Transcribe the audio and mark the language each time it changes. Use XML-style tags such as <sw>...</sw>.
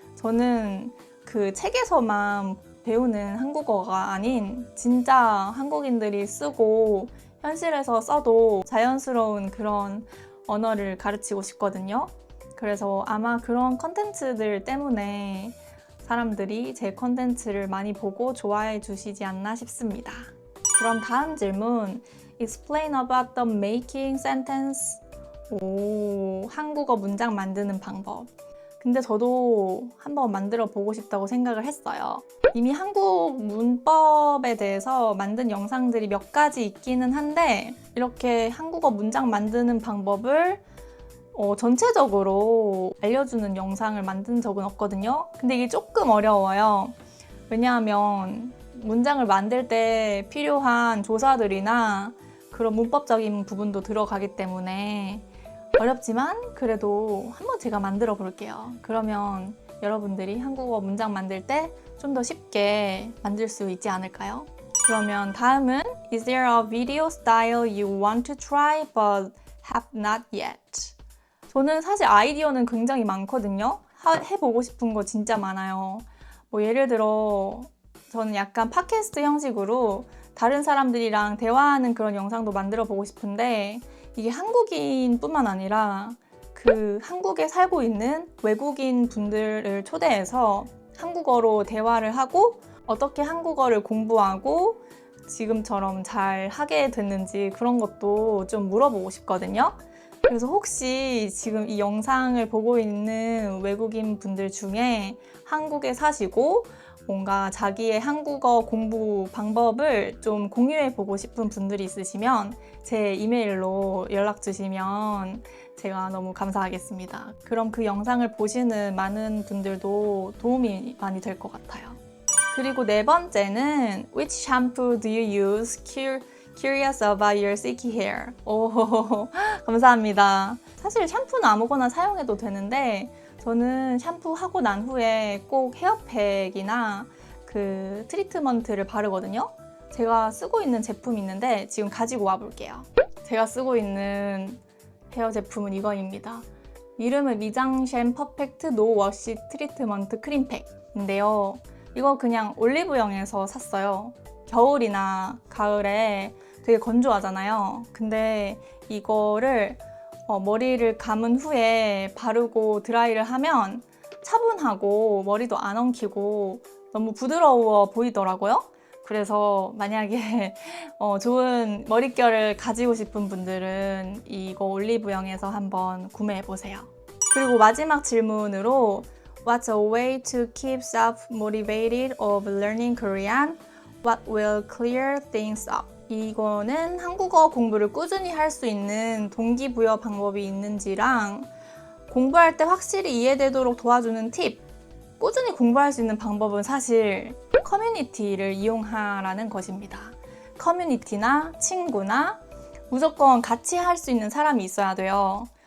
<ko>저는 그 책에서만 배우는 한국어가 아닌 진짜 한국인들이 쓰고 현실에서 써도 자연스러운 그런 언어를 가르치고 싶거든요. 그래서 아마 그런 컨텐츠들 때문에 사람들이 제 컨텐츠를 많이 보고 좋아해 주시지 않나 싶습니다. 그럼 다음 질문.</ko> <en>Explain about the making sentence.</en> <ko>오, 한국어 문장 만드는 방법. 근데 저도 한번 만들어 보고 싶다고 생각을 했어요. 이미 한국 문법에 대해서 만든 영상들이 몇 가지 있기는 한데 이렇게 한국어 문장 만드는 방법을 전체적으로 알려주는 영상을 만든 적은 없거든요. 근데 이게 조금 어려워요. 왜냐하면 문장을 만들 때 필요한 조사들이나 그런 문법적인 부분도 들어가기 때문에 어렵지만 그래도 한번 제가 만들어 볼게요. 그러면 여러분들이 한국어 문장 만들 때 좀 더 쉽게 만들 수 있지 않을까요? 그러면 다음은</ko> <en>Is there a video style you want to try but have not yet?</en> <ko>저는 사실 아이디어는 굉장히 많거든요. 해보고 싶은 거 진짜 많아요. 뭐 예를 들어 저는 약간 팟캐스트 형식으로 다른 사람들이랑 대화하는 그런 영상도 만들어 보고 싶은데 이게 한국인뿐만 아니라 그 한국에 살고 있는 외국인 분들을 초대해서 한국어로 대화를 하고 어떻게 한국어를 공부하고 지금처럼 잘 하게 됐는지 그런 것도 좀 물어보고 싶거든요. 그래서 혹시 지금 이 영상을 보고 있는 외국인 분들 중에 한국에 사시고 뭔가 자기의 한국어 공부 방법을 좀 공유해 보고 싶은 분들이 있으시면 제 이메일로 연락 주시면 제가 너무 감사하겠습니다. 그럼 그 영상을 보시는 많은 분들도 도움이 많이 될 것 같아요. 그리고 네 번째는</ko> <en>Which shampoo do you use? Curious about your silky hair.</en> <ko>오, 감사합니다. 사실 샴푸는 아무거나 사용해도 되는데 저는 샴푸 하고 난 후에 꼭 헤어팩이나 그 트리트먼트를 바르거든요. 제가 쓰고 있는 제품이 있는데 지금 가지고 와 볼게요. 제가 쓰고 있는 헤어 제품은 이거입니다. 이름은 미장셴 퍼펙트 노 워시 트리트먼트 크림팩인데요. 이거 그냥 올리브영에서 샀어요. 겨울이나 가을에 되게 건조하잖아요. 근데 이거를 머리를 감은 후에 바르고 드라이를 하면 차분하고 머리도 안 엉키고 너무 부드러워 보이더라고요. 그래서 만약에 좋은 머릿결을 가지고 싶은 분들은 이거 올리브영에서 한번 구매해보세요. 그리고 마지막 질문으로</ko> <en>What's a way to keep self-motivated of learning Korean? What will clear things up?</en> <ko>이거는 한국어 공부를 꾸준히 할 수 있는 동기부여 방법이 있는지랑 공부할 때 확실히 이해되도록 도와주는 팁, 꾸준히 공부할 수 있는 방법은 사실 커뮤니티를 이용하라는 것입니다. 커뮤니티나 친구나 무조건 같이 할 수 있는 사람이 있어야 돼요.</ko>